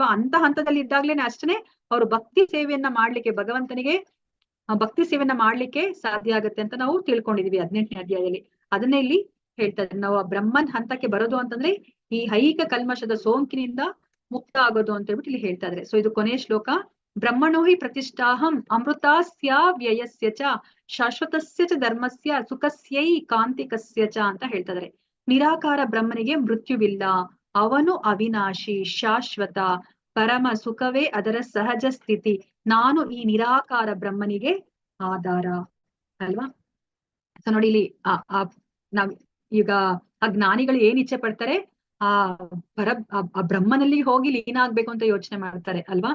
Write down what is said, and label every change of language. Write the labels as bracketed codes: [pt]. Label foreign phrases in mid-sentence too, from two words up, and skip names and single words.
[kn] ಅಂತ ಹಂತದಲ್ಲಿ ಇದ್ದಾಗ್ಲೇನೆ ಅಷ್ಟೇ ಅವರು ಭಕ್ತಿ ಸೇವೆಯನ್ನ ಮಾಡ್ಲಿಕ್ಕೆ, ಭಗವಂತನಿಗೆ ಭಕ್ತಿ ಸೇವೆಯನ್ನ ಮಾಡ್ಲಿಕ್ಕೆ ಸಾಧ್ಯ ಆಗುತ್ತೆ ಅಂತ ನಾವು ತಿಳ್ಕೊಂಡಿದೀವಿ 18ನೇ ಅಧ್ಯಾಯದಲ್ಲಿ. ಅದನ್ನೇ ಇಲ್ಲಿ ಹೇಳ್ತಾ ಇದ್ದಾರೆ. ನಾವು ಆ ಬ್ರಹ್ಮನ್ ಹಂತಕ್ಕೆ ಬರೋದು ಅಂತಂದ್ರೆ ಈ ಐಹಿಕ ಕಲ್ಮಶದ ಸೋಂಕಿನಿಂದ ಮುಕ್ತ ಆಗೋದು ಅಂತ ಹೇಳ್ಬಿಟ್ಟು ಇಲ್ಲಿ ಹೇಳ್ತಾ ಇದ್ದಾರೆ. ಸೊ ಇದು ಕೊನೆಯ ಶ್ಲೋಕ. [sa] ಬ್ರಹ್ಮಣೋ ಹಿ ಪ್ರತಿಷ್ಠಾಹಂ ಅಮೃತಾಸ್ಯ ವ್ಯಯಸ್ಯ ಚ ಶಾಶ್ವತಸ್ಯ ಚ ಧರ್ಮಸ್ಯ ಸುಖಸ್ಯೈ ಕಾಂತಿಕಸ್ಯ ಚ [kn] ಅಂತ ಹೇಳ್ತಾ ಇದ್ದಾರೆ. ನಿರಾಕಾರ ಬ್ರಹ್ಮನಿಗೆ ಮೃತ್ಯುವಿಲ್ಲ, ಅವನು ಅವಿನಾಶಿ, ಶಾಶ್ವತ, ಪರಮ ಸುಖವೇ ಅದರ ಸಹಜ ಸ್ಥಿತಿ. ನಾನು ಈ ನಿರಾಕಾರ ಬ್ರಹ್ಮನಿಗೆ ಆಧಾರ ಅಲ್ವಾ. ಸೊ ನೋಡಿ ಇಲ್ಲಿ ನಾವ್ ಈಗ ಆ ಜ್ಞಾನಿಗಳು ಏನ್ ಇಚ್ಛೆ ಪಡ್ತಾರೆ, ಆ ಆ ಬ್ರಹ್ಮನಲ್ಲಿ ಹೋಗಿ ಲೀನ ಆಗ್ಬೇಕು ಅಂತ ಯೋಚನೆ ಮಾಡ್ತಾರೆ ಅಲ್ವಾ.